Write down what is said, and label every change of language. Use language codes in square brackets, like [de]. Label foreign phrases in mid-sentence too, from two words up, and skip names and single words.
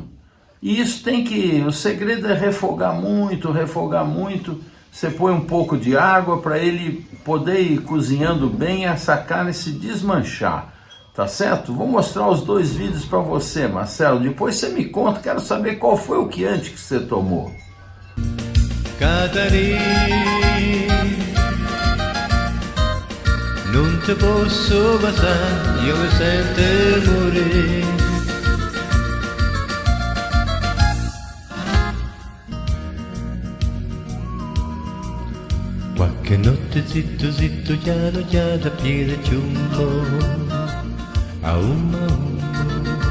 [pt] E isso o segredo é refogar muito, refogar muito. Você põe um pouco de água para ele poder ir cozinhando bem e essa carne se desmanchar, tá certo? Vou mostrar os 2 vídeos para você, Marcelo. Depois você me conta, quero saber qual foi o Chianti que você tomou. [it] Non ti posso passare, io mi sento morire. [nap] Qualche notte zitto zitto, chiaro chiaro, a piede ciumbo, a umma umma.